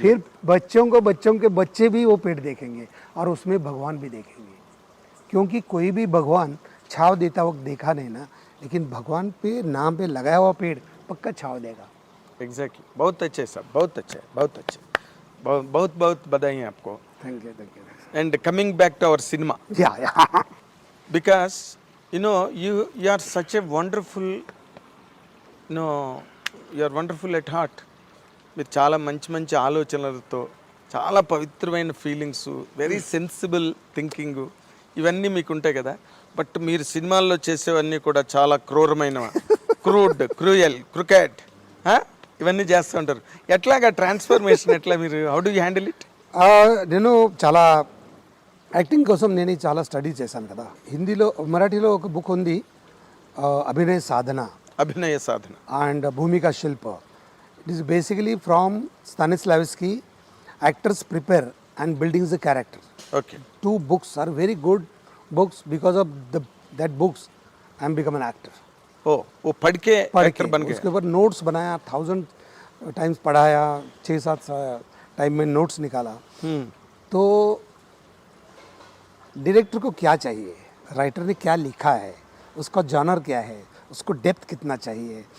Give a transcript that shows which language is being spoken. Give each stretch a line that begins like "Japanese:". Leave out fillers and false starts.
Hindi: फिर बच्चों के बच्चे भी वो पेड़ देखेंगे और उसमें भगवान भी देखेंगे. क्योंकि कोई भी भगवान छाव देता वक्त देखा नहीं ना, लेकिन भगवान पे नाम पे लगाया हुआ पेड़ पक्का छाव देगा. एग्जैक्टली. बहुत अच्छे साहब, बहुत अच्छे, बहुत अच्छे, बहुत बहुत बधाई है आपको.
English: Thank you. And coming back to our cinema, Yeah. because you are such a wonderful, you are wonderful at heart.
Telugu: మీరు చాలా మంచి మంచి ఆలోచనలతో, చాలా పవిత్రమైన ఫీలింగ్స్, వెరీ సెన్సిబుల్ థింకింగ్, ఇవన్నీ మీకు ఉంటాయి కదా. బట్ మీరు సినిమాల్లో చేసేవన్నీ కూడా చాలా క్రూరమైన, క్రూయల్, క్రికెట్ ఇవన్నీ చేస్తూ ఉంటారు. ఎట్లాగా ట్రాన్స్ఫర్మేషన్ ఎట్లా, మీరు
English: How do you handle it?
Telugu: నేను చాలా యాక్టింగ్ కోసం నేను చాలా స్టడీ చేశాను కదా. హిందీలో, మరాఠీలో ఒక బుక్ ఉంది, అభినయ సాధన and Bhumika Shilpa.
English: It is basically from Stanislavski, actors prepare and buildings the character. Okay, 2 books are very good books. Because of that books I am become an actor.
Hindi: वो पढ़ के एक्टर बन गए. उसके ऊपर नोट्स बनाया, 1000 टाइम्स पढ़ाया, 6-7 टाइम में नोट्स निकाला. तो डायरेक्टर को क्या चाहिए, राइटर ने क्या लिखा है, उसका जॉनर क्या है, उसको डेप्थ कितना चाहिए.